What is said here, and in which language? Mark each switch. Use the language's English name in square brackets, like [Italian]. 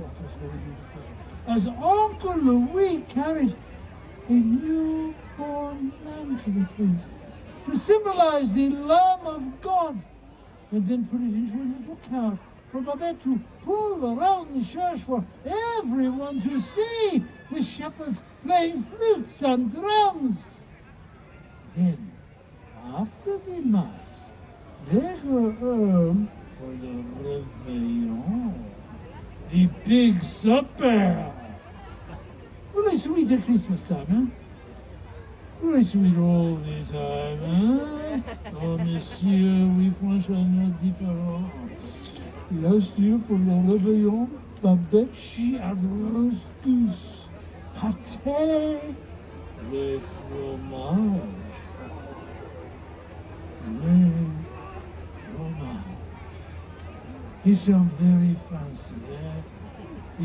[English] Oh, that's very beautiful. As Uncle Louis carried a newborn lamb to the priest to symbolize the Lamb of God, and then put it into a little cart for Babette to pull around the church for everyone to see, with shepherds playing flutes and drums. Then, after the mass, They go home for the réveillon. The big supper. Really sweet at Christmas time, huh? Really sweet all the time, huh? [French] Oh, monsieur, oui, franchement différent. [English] Last year for the réveillon, Babette, she had roast goose, pâté, [French] le fromage. Le fromage. [English] It sounds very fancy, eh?